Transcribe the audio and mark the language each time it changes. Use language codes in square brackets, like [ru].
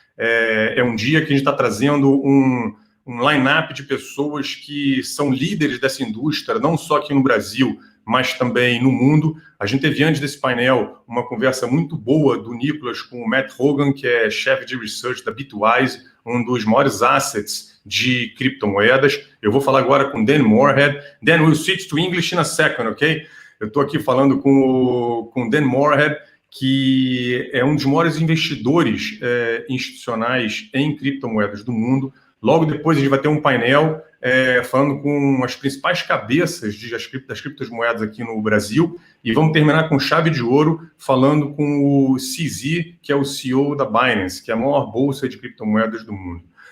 [pt] É um dia que a gente está trazendo um line-up de pessoas que são líderes dessa indústria, não só aqui no Brasil, mas também no mundo. A gente teve antes desse painel uma conversa muito boa do Nicholas com o Matt Hogan, que é chefe de research da Bitwise, um dos maiores assets de criptomoedas. Eu vou falar agora com Dan Morehead. [en] Dan, we'll switch to English in a second, ok? [pt] Eu estou aqui falando com o Dan Morehead, que é um dos maiores investidores institucionais em criptomoedas do mundo. Logo depois a gente vai ter um painel falando com as principais cabeças das criptomoedas aqui no Brasil, e vamos terminar com chave de ouro falando com o CZ, que é o CEO da Binance, que é a maior bolsa de criptomoedas do mundo.